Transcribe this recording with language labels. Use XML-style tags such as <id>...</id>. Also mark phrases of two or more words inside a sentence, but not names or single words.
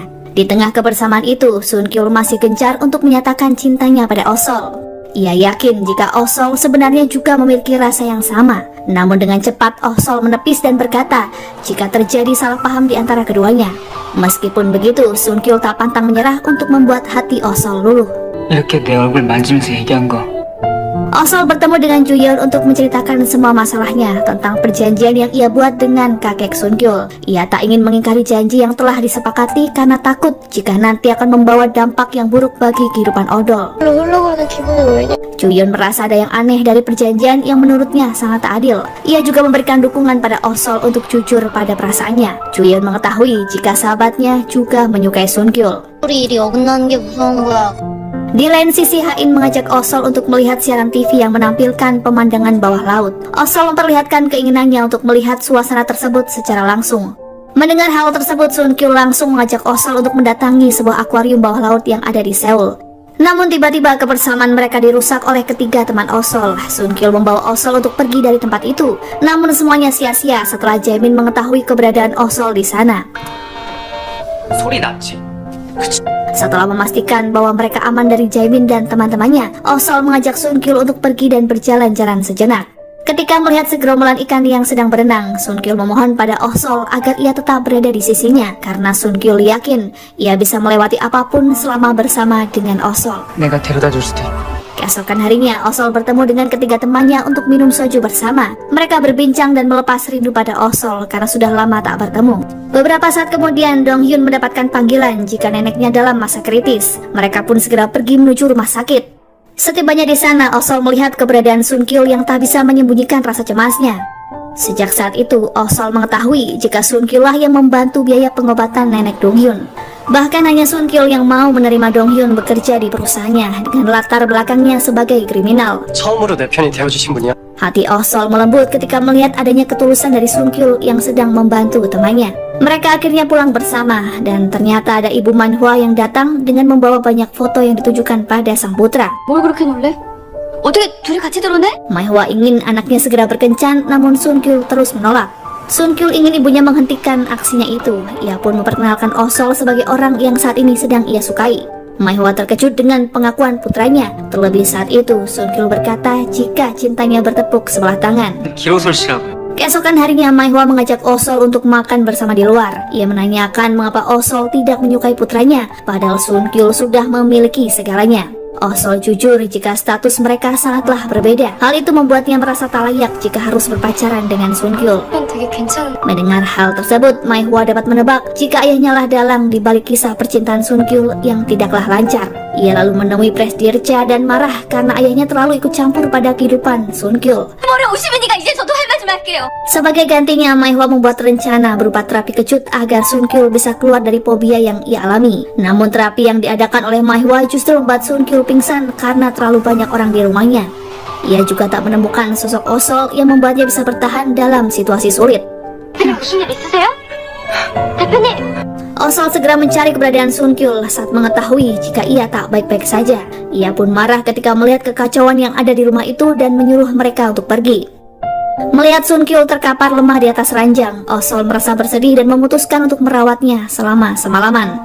<id>Di tengah kebersamaan itu, Sun-kyul masih gencar untuk menyatakan cintanya pada Osol. Ia yakin jika Osol sebenarnya juga memiliki rasa yang sama. Namun dengan cepat Osol menepis dan berkata jika terjadi salah paham di antara keduanya. Meskipun begitu, Sun-kyul tak pantang menyerah untuk membuat hati Osol luluh.</id> <ko>이렇게 내 얼굴 만지면서 얘기한 거.</ko> <id>Osol bertemu dengan Ju-yeon untuk menceritakan semua masalahnya tentang perjanjian yang ia buat dengan kakek Sun-kyul. Ia tak ingin mengingkari janji yang telah disepakati karena takut jika nanti akan membawa dampak yang buruk bagi kehidupan odol. Ju-yeon merasa ada yang aneh dari perjanjian yang menurutnya sangat tak adil. Ia juga memberikan dukungan pada Osol untuk jujur pada perasaannya. Ju-yeon mengetahui jika sahabatnya juga menyukai Sun-kyul.</id> <ko>우리 일이 어긋나는 게 무서운 거야.</ko> <id>Di lain sisi, Ha-in mengajak Osol untuk melihat siaran TV yang menampilkan pemandangan bawah laut. Osol memperlihatkan keinginannya untuk melihat suasana tersebut secara langsung. Mendengar hal tersebut, Sun-kyul langsung mengajak Osol untuk mendatangi sebuah akuarium bawah laut yang ada di Seoul. Namun tiba-tiba kebersamaan mereka dirusak oleh ketiga teman Osol. Sun-kyul membawa Osol untuk pergi dari tempat itu. Namun semuanya sia-sia setelah Jaemin mengetahui keberadaan Osol di sana.</id> <ko>소리 났지.</ko> <id>Setelah memastikan bahwa mereka aman dari Jaemin dan teman-temannya, Osol mengajak Sun-kyul untuk pergi dan berjalan-jalan sejenak. Ketika melihat segerombolan ikan yang sedang berenang, Sun-kyul memohon pada Osol agar ia tetap berada di sisinya karena Sun-kyul yakin ia bisa melewati apapun selama bersama dengan Osol.</id> <ko>내가 데려다 줄 수도 있고.</ko> <id>Keesokan harinya, Osol bertemu dengan ketiga temannya untuk minum soju bersama. Mereka berbincang dan melepas rindu pada Osol karena sudah lama tak bertemu. Beberapa saat kemudian, Dong-hyun mendapatkan panggilan jika neneknya dalam masa kritis. Mereka pun segera pergi menuju rumah sakit. Setibanya di sana, Osol melihat keberadaan Sun-kyul yang tak bisa menyembunyikan rasa cemasnya. Sejak saat itu, Osol mengetahui jika Sun-kyul lah yang membantu biaya pengobatan nenek Dong-hyun. Bahkan hanya Sun-kyul yang mau menerima Dong-hyun bekerja di perusahaannya dengan latar belakangnya sebagai kriminal.</id> <ko>처음으로 내 편이 되어주신 분이야.</ko> <id>Hati Osol melembut ketika melihat adanya ketulusan dari Sun-kyul yang sedang membantu temannya. Mereka akhirnya pulang bersama dan ternyata ada Ibu Manhwa yang datang dengan membawa banyak foto yang ditujukan pada sang putra.</id> <ko>뭘 그렇게 놀래? 어떻게 둘이 같이 들어오네?</ko> <id>Manhwa ingin anaknya segera berkencan, namun Sun-kyul terus menolak. Sun-kyul ingin ibunya menghentikan aksinya itu. Ia pun memperkenalkan Osol sebagai orang yang saat ini sedang ia sukai. Manhwa terkejut dengan pengakuan putranya. Terlebih saat itu, Sun-kyul berkata jika cintanya bertepuk sebelah tangan.</id> <ko>기로솔 씨라고요.</ko> <id>Keesokan harinya, Maihwa mengajak Osol untuk makan bersama di luar. Ia menanyakan mengapa Osol tidak menyukai putranya, padahal Sun Kyul sudah memiliki segalanya. Osol jujur jika status mereka sangatlah berbeda. Hal itu membuatnya merasa tak layak jika harus berpacaran dengan Sun Kyul.</id> <ko>되게 괜찮은.</ko> <id>Mendengar hal tersebut, Maihwa dapat menebak jika ayahnya lah dalang di balik kisah percintaan Sun Kyul yang tidaklah lancar. Ia lalu menemui Presdirca dan marah karena ayahnya terlalu ikut campur pada kehidupan Sun Kyul.</id> <ko>머리 오시면이가 이제 저도 할 말 좀 할게요.</ko> <id>Sebagai gantinya, Maihwa membuat rencana berupa terapi kejut agar Sun Kyul bisa keluar dari fobia yang ia alami. Namun terapi yang diadakan oleh Maihwa justru membuat Sun Kyul pingsan karena terlalu banyak orang di rumahnya. Ia juga tak menemukan sosok Osol yang membuatnya bisa bertahan dalam situasi sulit.</id> <ko>무슨 일 있으세요? 대표님.</ko> <id>Osol segera mencari keberadaan Sun Kyul saat mengetahui jika ia tak baik-baik saja. Ia pun marah ketika melihat kekacauan yang ada di rumah itu dan menyuruh mereka untuk pergi. Melihat Sun Kyul terkapar lemah di atas ranjang, Osol merasa bersedih dan memutuskan untuk merawatnya selama semalaman.</id>